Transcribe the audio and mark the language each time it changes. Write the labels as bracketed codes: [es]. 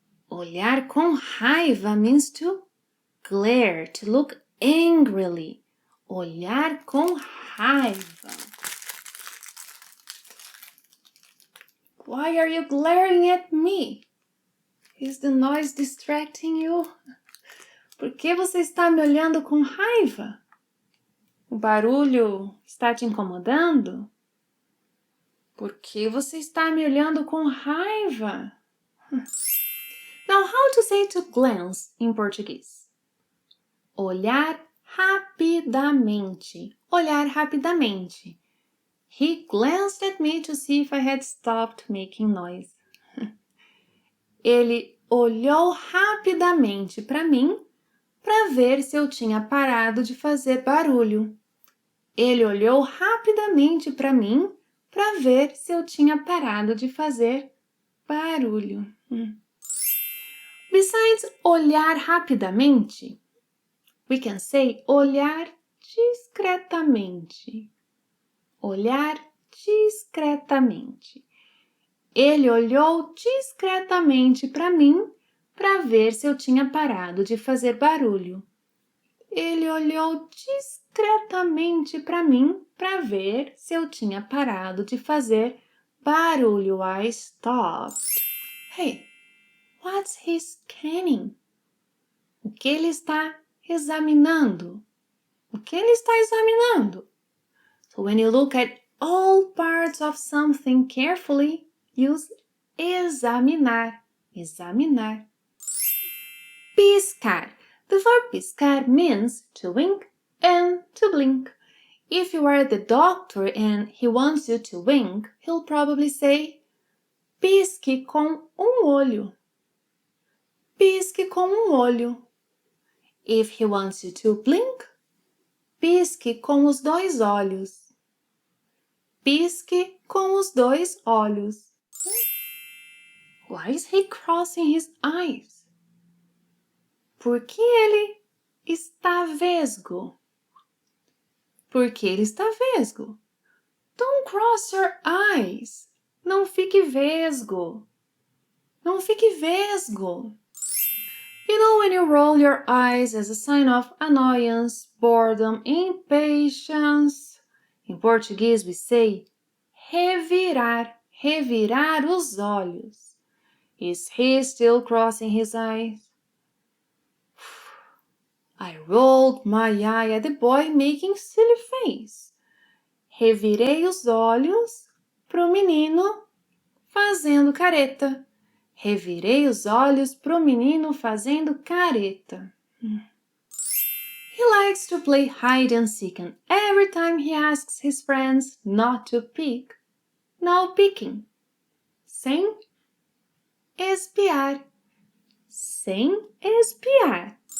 [en] Olhar com raiva means to glare, to look angrily. [pt] Olhar com raiva. [en] Why are you glaring at me? Is the noise distracting you? [pt] Por que você está me olhando com raiva? O barulho está te incomodando? Por que você está me olhando com raiva? [en] Now, how to say to glance in português? [pt] Olhar rapidamente. Olhar rapidamente. [en] He glanced at me to see if I had stopped making noise. [pt] Ele olhou rapidamente para mim para ver se eu tinha parado de fazer barulho. Ele olhou rapidamente para mim para ver se eu tinha parado de fazer barulho. [en] Besides olhar rapidamente, we can say olhar discretamente. [pt] Olhar discretamente. Ele olhou discretamente para mim para ver se eu tinha parado de fazer barulho. Ele olhou discretamente para mim para ver se eu tinha parado de fazer barulho. [en] I stopped. Hey, what's he scanning? [pt] O que ele está examinando? O que ele está examinando? [en] So when you look at all parts of something carefully, use examinar. Examinar. Piscar. The verb piscar means to wink and to blink. If you are the doctor and he wants you to wink, he'll probably say, [pt] pisque com olho. Pisque com olho. [en] If he wants you to blink, [pt] pisque com os dois olhos. Pisque com os dois olhos. [en] Why is he crossing his eyes? [pt] Por que ele está vesgo? Por que ele está vesgo? [en] Don't cross your eyes. [pt] Não fique vesgo. Não fique vesgo. [en] You know when you roll your eyes as a sign of annoyance, boredom, impatience? [pt] Em português [en] we say [pt] revirar, revirar os olhos. [en] Is he still crossing his eyes? I rolled my eye at the boy making silly face. [pt] Revirei os olhos pro menino fazendo careta. Revirei os olhos pro menino fazendo careta. [en] He likes to play hide and seek, and every time he asks his friends not to peek, no peeking. [pt] Sem espiar. Sem espiar.